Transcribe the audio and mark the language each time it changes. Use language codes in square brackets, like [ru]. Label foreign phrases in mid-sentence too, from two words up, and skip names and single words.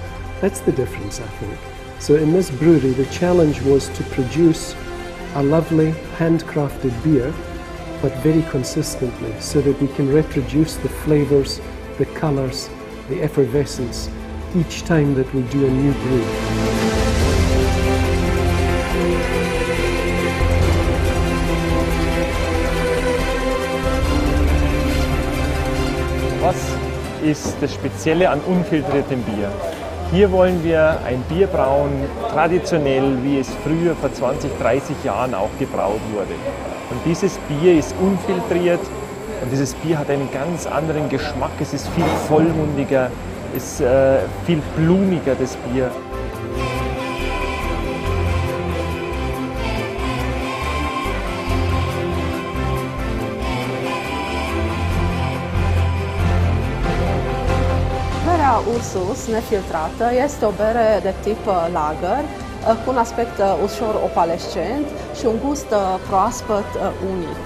[en] That's the difference, I think. So in this brewery, the challenge was to produce a lovely handcrafted beer, but very consistently, so that we can reproduce the flavors, the colors, the effervescence each time that we do a new brew. [de] Was ist das Spezielle an unfiltriertem Bier? Hier wollen wir ein Bier brauen, traditionell, wie es früher vor 20, 30 Jahren auch gebraut wurde. Und dieses Bier ist unfiltriert und dieses Bier hat einen ganz anderen Geschmack. Es ist viel vollmundiger, es ist viel blumiger, das Bier. [ro] Ursus nefiltrată este o bere de tip lager cu un aspect ușor opalescent și un gust proaspăt unic.